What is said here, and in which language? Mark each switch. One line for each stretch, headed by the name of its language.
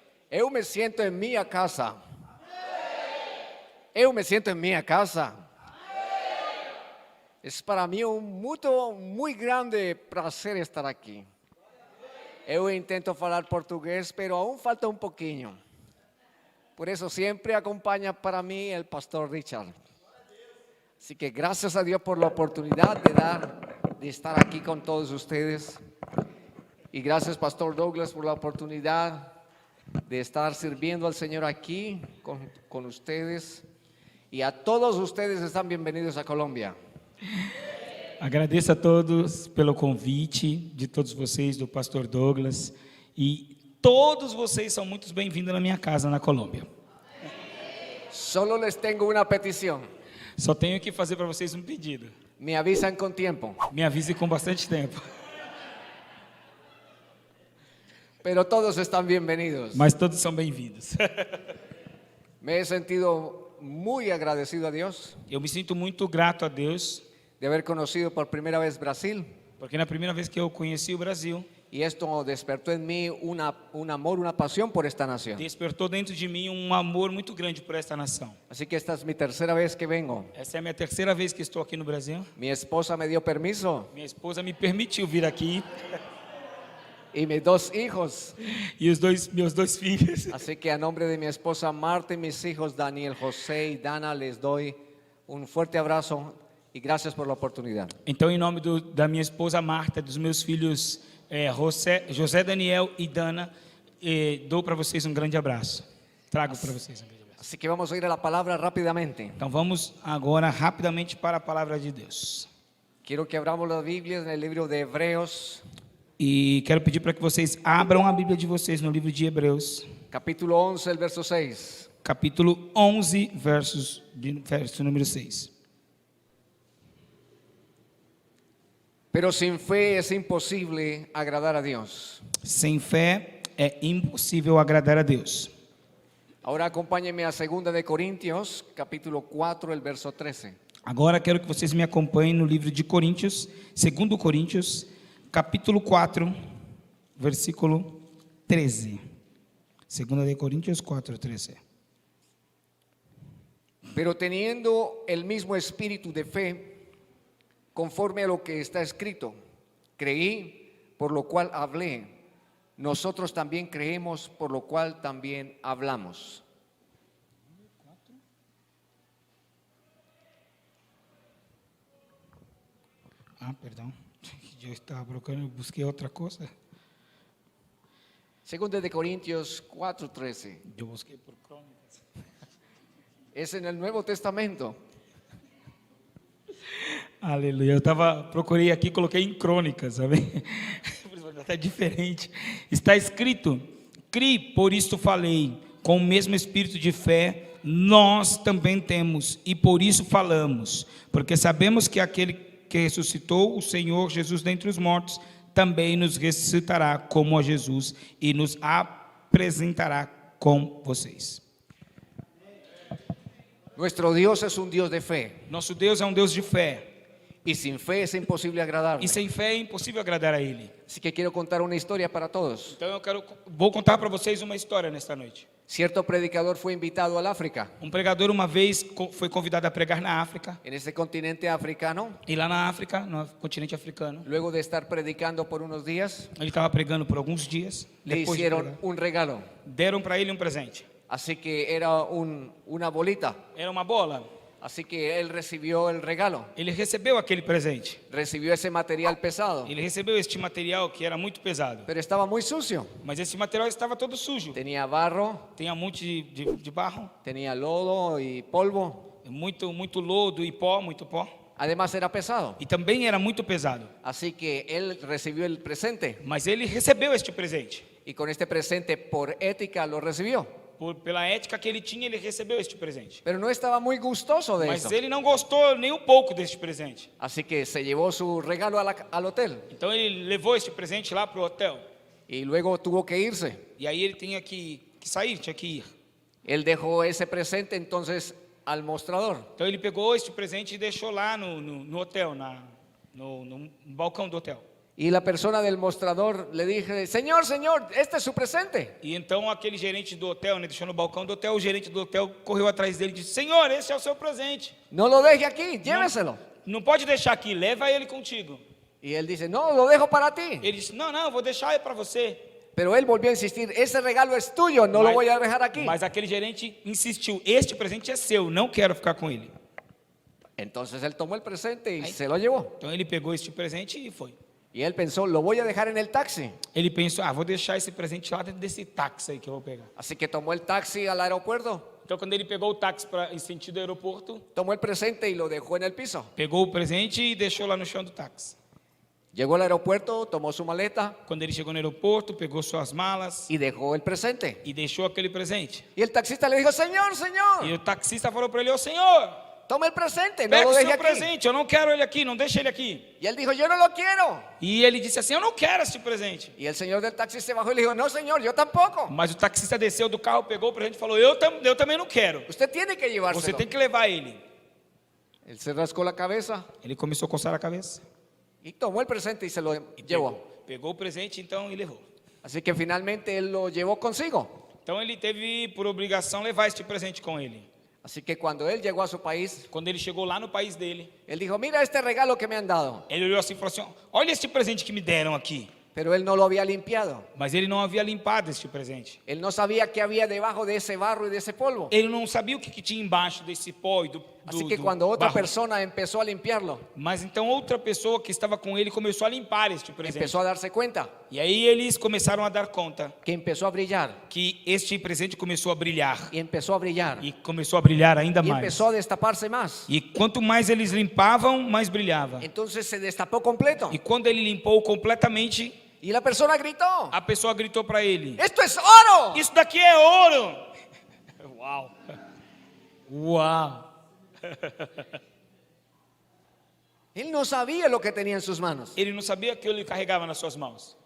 Portuguese: Eu me sinto em minha casa. Eu me sinto em minha casa. É para mim muito grande prazer estar aqui. Eu intento falar português, mas aún falta um pouquinho. Por isso sempre acompanha para mim o pastor Richard.
Spanish: Así que gracias a Dios por la oportunidad de estar aquí con todos ustedes. Y gracias, Pastor Douglas, por la oportunidad de estar sirviendo al Señor aquí con ustedes. Y a todos ustedes están bienvenidos a Colômbia.
Portuguese: Agradeço a todos pelo convite, de todos vocês, do pastor Douglas. E todos vocês são muito bem-vindos na minha casa, na Colômbia.
Spanish: Solo les tengo una petición.
Portuguese: Só tenho que fazer para vocês um pedido.
Spanish: Me avisan con tiempo.
Portuguese: Me avise com bastante tempo.
Spanish: Pero todos están bienvenidos.
Portuguese: Mas todos são bem-vindos.
Spanish: Me he sentido muy agradecido a Dios
Portuguese: Eu me sinto muito grato a Deus,
Spanish: de haber conocido por primera vez Brasil.
Portuguese: porque na primeira vez que eu conheci o Brasil,
Spanish: Y esto despertó en mí un amor, una pasión por esta nación.
Portuguese: despertou dentro de mim um amor muito grande por esta nação.
Spanish: Así que esta es mi tercera vez que vengo.
Portuguese: Essa é a minha terceira vez que estou aqui no Brasil.
Spanish: Mi esposa me dio permiso
Portuguese: Minha esposa me permitiu vir aqui
Spanish: y mis dos hijos.
Portuguese: e meus dois filhos.
Spanish: Así que a nombre de mi esposa Marta y mis hijos Daniel, José y Dana les doy un fuerte abrazo y gracias por la oportunidad.
Portuguese: Então, em nome da minha esposa Marta, dos meus filhos José, Daniel e Dana, dou para vocês um grande abraço. Trago para vocês um grande abraço.
Spanish: Así que vamos a ir a la palabra rápidamente.
Portuguese: Então vamos agora rapidamente para a palavra de Deus.
Spanish: Quiero que abramos la Biblia en el libro de Hebreos,
Portuguese: E quero pedir para que vocês abram a Bíblia de vocês no livro de Hebreus,
Spanish: capítulo 11, el verso 6.
Portuguese: capítulo 11, verso número 6.
Spanish: Pero sin fe es imposible agradar a Dios.
Portuguese: Sem fé é impossível agradar a Deus.
Spanish: Ahora acompáñenme a 2 de Corintios, capítulo 4, el verso 13.
Portuguese: Agora quero que vocês me acompanhem no livro de Coríntios, 2 Coríntios, capítulo 4, versículo 13.
Spanish: 2 de Coríntios 4, 13. Pero teniendo el mismo espíritu de fe, conforme a lo que está escrito, creí, por lo cual hablé. Nosotros también creemos, por lo cual también hablamos.
Portuguese: Perdão. Eu estava procurando, busquei outra coisa.
Spanish: Segunda de Corintios 4:13.
Portuguese: Eu busquei por Crônicas.
Spanish: Es en el Nuevo Testamento.
Portuguese: Aleluia. Procurei aqui, coloquei em Crônicas, sabe? Está diferente. Está escrito: Cri, por isto falei, com o mesmo espírito de fé, nós também temos, e por isso falamos, porque sabemos que aquele que ressuscitou o Senhor Jesus dentre os mortos, também nos ressuscitará como a Jesus e nos apresentará com vocês.
Spanish: Nuestro Dios es un Dios de fe.
Portuguese: Nosso Deus é um Deus de fé,
Spanish: Y sin fe es imposible agradarle.
Portuguese: e sem fé é impossível agradar a Ele.
Spanish: Así que quiero contar una historia para todos.
Portuguese: Então vou contar para vocês uma história nesta noite.
Spanish: Cierto predicador fue invitado al África.
Portuguese: Um pregador uma vez foi convidado a pregar na África,
Spanish: En ese continente africano,
Portuguese: e lá na África, no continente africano,
Spanish: luego de estar predicando por unos días,
Portuguese: ele estava pregando por alguns dias.
Spanish: le
Portuguese: Depois de
Spanish: hicieron
Portuguese: pregar,
Spanish: un regalo.
Portuguese: deram para ele um presente.
Spanish: Así que era una bolita.
Portuguese: Era uma bola.
Spanish: Así que él recibió el regalo.
Portuguese: Ele recebeu aquele presente.
Spanish: Recibió ese material pesado.
Portuguese: Ele recebeu este material que era muito pesado.
Spanish: Pero estaba muy sucio.
Portuguese: Mas esse material estava todo sujo.
Spanish: Tenía barro,
Portuguese: Tinha um monte de barro,
Spanish: tenía lodo y polvo.
Portuguese: muito lodo e pó, muito pó.
Spanish: Además era pesado.
Portuguese: E também era muito pesado.
Spanish: Así que él recibió el presente.
Portuguese: Mas ele recebeu este presente.
Spanish: Y con este presente, por ética, lo recibió.
Portuguese: Pela ética que ele tinha, ele recebeu este presente.
Spanish: Pero no estaba muy gustoso de
Portuguese: Mas
Spanish: eso.
Portuguese: ele não gostou nem um pouco deste presente.
Spanish: Así que se llevó su regalo al hotel.
Portuguese: Então ele levou este presente lá para o hotel.
Spanish: Y luego tuvo que irse.
Portuguese: E aí ele tinha que sair, tinha que ir.
Spanish: Él dejó ese presente entonces al mostrador.
Portuguese: Então ele pegou este presente e deixou lá no hotel, no balcão do hotel.
Spanish: Y la persona del mostrador le dije, señor, este es su presente.
Portuguese: E então aquele gerente do hotel, né, deixou no balcão do hotel, o gerente do hotel correu atrás dele e disse: Senhor, esse é o seu presente.
Spanish: No lo deje aquí, lléveselo.
Portuguese: Não pode deixar aqui, leva ele contigo.
Spanish: Y él dice, no, lo dejo para ti.
Portuguese: Ele disse: Não, eu vou deixar ele para você.
Spanish: Pero él volvió a insistir, ese regalo es tuyo, no lo voy a dejar aquí.
Portuguese: Mas aquele gerente insistiu: Este presente é seu, não quero ficar com ele.
Spanish: Entonces él tomó el presente y se lo llevó.
Portuguese: Então ele pegou este presente e foi.
Spanish: Y él pensó, lo voy a dejar en el taxi.
Portuguese: Ele pensou: vou deixar esse presente lá dentro desse táxi aí que eu vou pegar.
Spanish: Así que tomó el taxi al aeropuerto,
Portuguese: Então quando ele pegou o táxi em sentido aeroporto,
Spanish: tomó el presente y lo dejó en el piso.
Portuguese: pegou o presente e deixou lá no chão do táxi.
Spanish: Llegó al aeropuerto, tomó su maleta
Portuguese: Quando ele chegou no aeroporto, pegou suas malas
Spanish: y dejó el presente.
Portuguese: e deixou aquele presente.
Spanish: Y el taxista le dijo, señor,
Portuguese: E
Spanish: señor,
Portuguese: o taxista falou para ele: Ô Senhor,
Spanish: tome el presente, no
Portuguese: pega
Spanish: lo
Portuguese: o
Spanish: deje
Portuguese: seu
Spanish: aquí.
Portuguese: presente, eu não quero ele aqui, não deixa ele aqui.
Spanish: Y él dijo, yo no lo quiero.
Portuguese: E ele disse assim: Eu não quero esse presente.
Spanish: Y el señor del taxi se bajó y le dijo, no, señor, yo tampoco.
Portuguese: Mas o taxista desceu do carro, pegou o presente e falou: Eu também não quero.
Spanish: Usted tiene que
Portuguese: Você
Spanish: llevárselo.
Portuguese: tem que levar ele.
Spanish: Él se rascó la cabeza
Portuguese: Ele começou a coçar a cabeça.
Spanish: y tomó el presente y se lo llevó.
Portuguese: Pegou o presente então e levou.
Spanish: Así que finalmente él lo llevó consigo.
Portuguese: Então ele teve por obrigação levar este presente com ele.
Spanish: Así que cuando él llegó a su país,
Portuguese: Quando ele chegou lá no país dele,
Spanish: él dijo, mira este regalo que me han dado.
Portuguese: ele olhou assim e falou assim: Olha este presente que me deram aqui.
Spanish: Pero él no lo había limpiado.
Portuguese: Mas ele não havia limpado este presente.
Spanish: Él no sabía qué había debajo de ese barro y de ese polvo.
Portuguese: Ele não sabia o que tinha embaixo desse pó e do
Spanish: Así que cuando otra
Portuguese: barro.
Spanish: persona empezó a limpiarlo,
Portuguese: Mas então outra pessoa que estava com ele começou a limpar este presente.
Spanish: empezó a darse cuenta
Portuguese: E aí eles começaram a dar conta
Spanish: que empezó a brillar
Portuguese: que este presente começou a brilhar.
Spanish: y empezó a brillar
Portuguese: E começou a brilhar ainda
Spanish: y
Portuguese: mais.
Spanish: empezó a destaparse más.
Portuguese: E quanto mais eles limpavam, mais brilhava.
Spanish: Entonces se destapó completo
Portuguese: E quando ele limpou completamente,
Spanish: y la persona gritó,
Portuguese: a pessoa gritou para ele:
Spanish: ¡esto es oro!
Portuguese: Isso daqui é ouro! Uau! Uau!
Spanish: Él no sabía lo que tenía en sus manos.
Portuguese: Ele não sabia que ele carregava nas suas mãos.